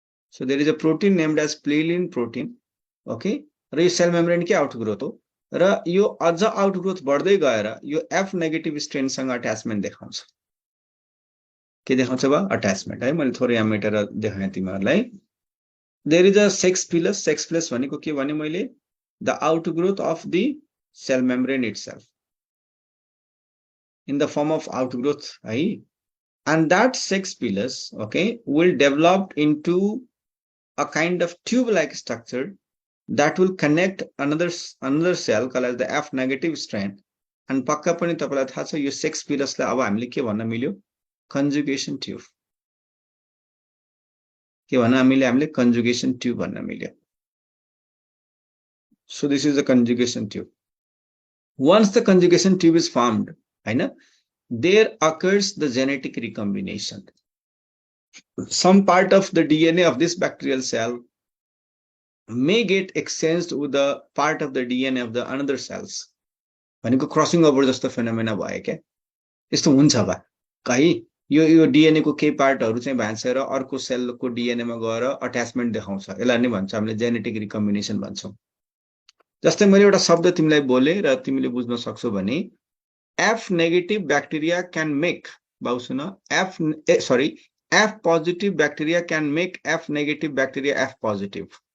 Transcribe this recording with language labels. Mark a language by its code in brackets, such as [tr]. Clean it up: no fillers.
[en] So there is a protein named as pillin protein. [ne] Okay, र यो sale membrane के outgrowth हो, र यो अझ आउटग्रोथ बढ्दै गएर यो एफ नेगेटिभ स्ट्रेनसँग अट्याचमेन्ट देखाउँछ। के देखाउँछ बा, अट्याचमेन्ट है। मैले थोरै यहाँ मेटेर देखाएँ तिमीहरूलाई। [en] there is a [ne] sex pillars. Sex pillars भनेको के भने मैले, [en] The outgrowth of the cell membrane itself in the form of outgrowth है। And that sex pilus okay will develop into a kind of tube like structure that will connect another cell called as the F negative strand. [ne] And पक्का पनि तपाईलाई थाहा छ यो sex पिलसलाई अब हामीले के भन्न मिल्यो, conjugation tube. के भन्न हामीले conjugation tube भन्न मिल्यो। [en] So this is the conjugation tube. Once the conjugation tube is formed, [ne] हैन, [en] there occurs the genetic recombination. Some part of the DNA of this bacterial cell may get exchanged with the part of the DNA of the another cells. [ne] भनेको crossing over जस्तो phenomena भयो क्या, यस्तो हुन्छ बा कहीँ यो डिएनए को केही पार्टहरु चाहिँ भाँचेर अर्को सेलको डिएनए मा गएर अट्याचमेन्ट देखाउँछ। यसलाई नै भन्छ हामीले जेनेटिक रिकम्बिनेसन भन्छौं। जस्तै मैले एउटा शब्द तिमीलाई बोले र तिमीले बुझ्न सक्छौ भने [en] F negative bacteria can make, [ne] बाउ सुन, [en] F positive bacteria can make F negative bacteria F positive.